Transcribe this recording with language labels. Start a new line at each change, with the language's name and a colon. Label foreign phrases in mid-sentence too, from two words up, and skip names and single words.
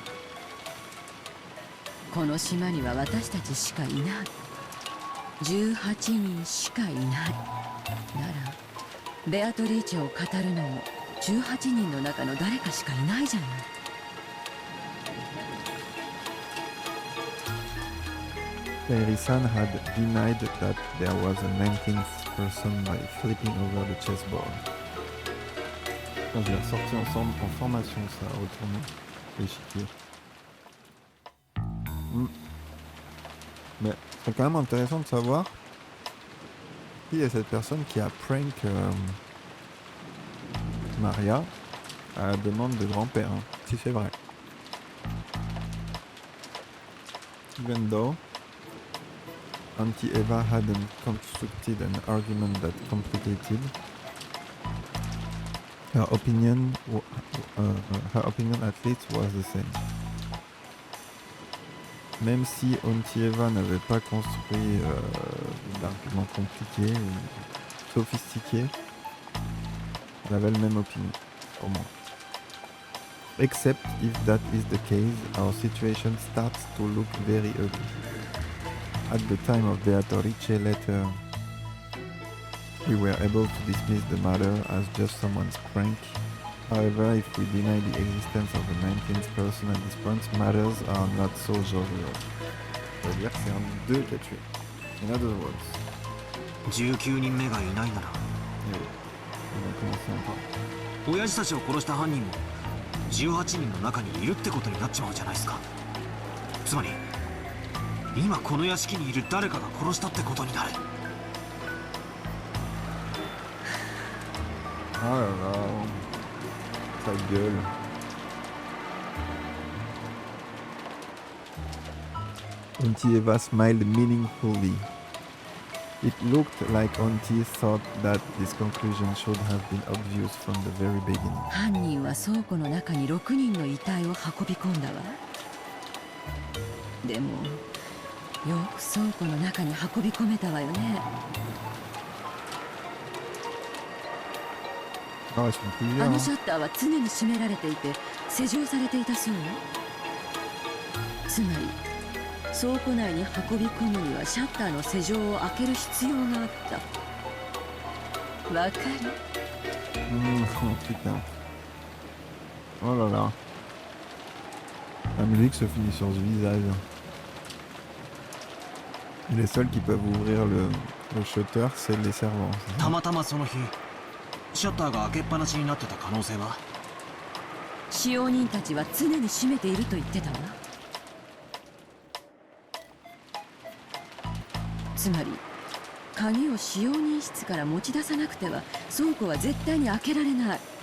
Japanese: この島には私たちしかいない。18人しかいない。ならベアトリーチェを語るのも18人の中の誰かしかいないじゃない。
English: Kairi-san had denied that there was a 19th person by flipping over the chessboard.
French: On je l'ai ressorti ensemble en formation, ça, à retourner l'échiquier. Mais c'est quand même intéressant de savoir qui est cette personne qui a prank Maria à la demande de grand-père, hein, si c'est vrai.
English: Even though Auntie Eva hadn't constructed an argument that complicated, her opinion at least was the same.
French: Même si Auntie Eva n'avait pas construit d'arguments compliqués ou sophistiqués, elle avait le même opinion, au moins.
English: Except if that is the case, our situation starts to look very ugly. At the time of Beatrice's letter, we were able to dismiss the matter as just someone's prank. However, if we deny the existence of a 19th person at this point, matters are not so jovial.
French: Ça veut dire que c'est un des deux qui a tué.
English: In other words.
Japanese: 19 人目がいないなら、
French: Et oui, on va commencer encore.
Japanese: 親父たちを殺した犯人も18人の中にいるってことになっちまうじゃないですか。つまり今この屋敷にいる誰かが殺したってことになる。
French: Oh là là, ta gueule.
English: Auntie Eva smiled meaningfully. It looked like Auntie thought that this conclusion should have been obvious from the very beginning.
Japanese: 犯人は倉庫の中に6人の遺体を運び込んだわ。でもよく倉庫の中に運び込めたわよね。
French: Ah, ils sont plusieurs.
Japanese: あ
French: Hein.
Japanese: のシャッターは常に閉められていて施錠されていたそうよ。つまり倉庫内に運び込むにはシャッターの施錠を開ける必要があった。わかる？
French: Oh putain. Oh là là. La musique se finit sur ce visage. Et les seuls qui peuvent ouvrir le shutter, c'est les servants.
Japanese: たまたまその日シャッターが開けっぱなしになってた可能性は？使用人たちは常に閉めていると言ってたわ。つまり鍵を使用人室から持ち出さなくては倉庫は絶対に開けられない。